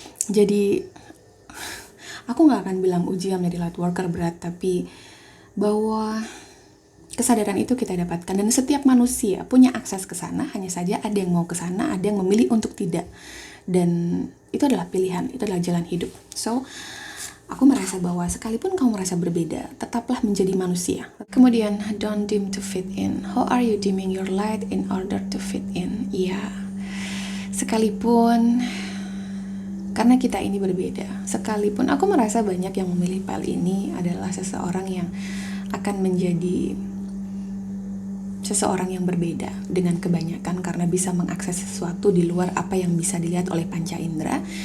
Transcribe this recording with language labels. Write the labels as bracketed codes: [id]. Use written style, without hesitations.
[id] Jadi, aku gak akan bilang ujian menjadi light worker berat, tapi bahwa kesadaran itu kita dapatkan, dan setiap manusia punya akses ke sana, hanya saja ada yang mau ke sana, ada yang memilih untuk tidak. Dan itu adalah pilihan, itu adalah jalan hidup. So, aku merasa bahwa sekalipun kamu merasa berbeda, tetaplah menjadi manusia. [en] Kemudian, don't dim to fit in. How are you dimming your light in order to fit in? [id] Sekalipun karena kita ini berbeda, sekalipun aku merasa banyak yang memilih PAL ini adalah seseorang yang akan menjadi seseorang yang berbeda dengan kebanyakan karena bisa mengakses sesuatu di luar apa yang bisa dilihat oleh panca indera.